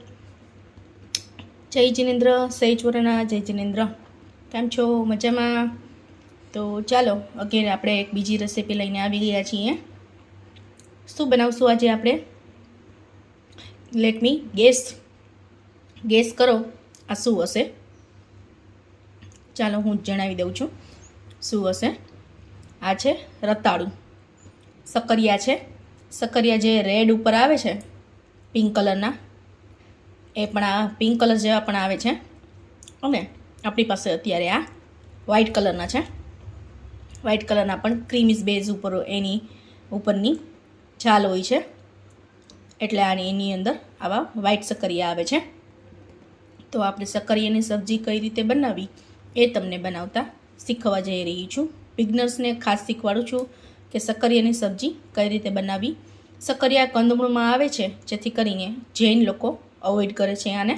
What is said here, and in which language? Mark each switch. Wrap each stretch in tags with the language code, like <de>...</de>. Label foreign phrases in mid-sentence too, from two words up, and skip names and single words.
<gu>જય જિનેન્દ્ર, સહી વરના જય જિનેન્દ્ર। કેમ છો? મજામાં? તો ચલો આગે આપણે એક બીજી રેસિપી લઈને આવી ગયા છીએ। શું બનાવશું આજે આપણે?</gu> <en>let me guess</en> <gu>કરો આ શું હશે। ચાલો હું જણાવી દઉં છું શું હશે। આ છે રતાળુ, સકરિયા છે। સકરિયા જે રેડ ઉપર આવે છે પિંક કલરના, એ પણ આ</gu> <en>pink color</en> <gu>જેવા પણ આવે છે અને આપણી પાસે અત્યારે આ વ્હાઇટ કલરના છે। વ્હાઇટ કલરના પણ ક્રીમીઝ બેઝ ઉપર એની ઉપરની છાલ હોય છે એટલે આની એની અંદર આવા વ્હાઇટ સકરિયા આવે છે। તો આપણે સકરિયાની સબ્જી કઈ રીતે બનાવી એ તમને બનાવતા શીખવા જઈ રહી છું। બિગનર્સને ખાસ શીખવાડું છું કે સકરિયાની સબ્જી કઈ રીતે બનાવી। સકરિયા કંદમૂળમાં આવે છે જેથી કરીને જૈન લોકો અવોઇડ કરે છે આને।</gu>